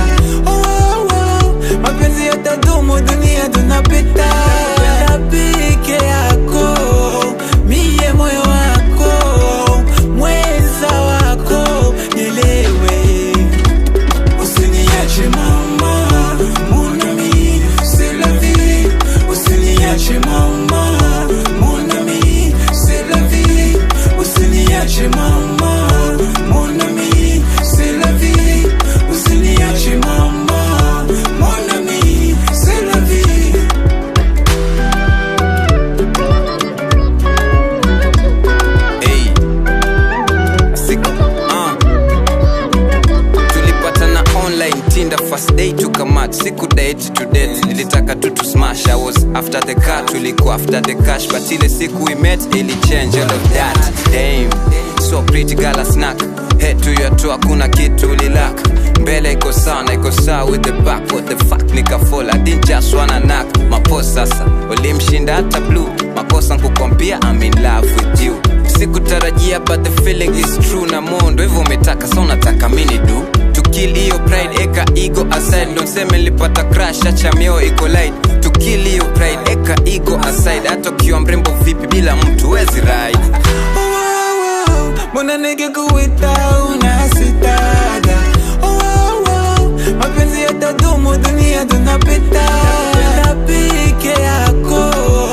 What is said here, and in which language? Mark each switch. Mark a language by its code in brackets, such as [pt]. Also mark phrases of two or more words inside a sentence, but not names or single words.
[sw] Mapenzi yatadumu dunia tunapita. Napenda peke yako, mie moyo wako, mweza wako, nielewe. Usiniache mama, [fr] mon ami, c'est la vie. [sw] Usiniache mama, [fr] mon ami, c'est la vie. [sw] Usiniache mama, [fr] mon ami, c'est la vie. [sw] Usiniache mama, [fr] mon ami, c'est la vie. [en] Hey, Asiko. [sw] Tulipatana online Tinder, [en] first day [sw] tukamat. Siku [en] date to date, [sw] nilitaka tu smash. [en] I was after the car, tulikuwa after the cash. But [sw] ile siku [en] we met, ili change all of that. Damn, so pretty girl a snack. Head to your toe, [sw] hakuna kitu ulilaka. Mbele iko sawa [en] with the back. What the fuck nika fall, I didn't just wanna knock. [sw] Mapost sasa, ulimshinda hata blue. Makosa nkukwambia [en] I'm in love with you. Sikutarajia but the feeling is true. [sw] Na mondo hivyo umetaka, so nataka mini do. [en] To kill iyo pride, eka ego aside. Don't say [sw] nilipata crash, acha mioyo iko light. [en] To kill iyo pride, eka ego aside. [sw] Hata ukiwa mrembo vipi bila mtu wezi ride. Mbona nikikuita unasitaga. Mapenzi yatadumu dunia tunapita. Napenda peke yako,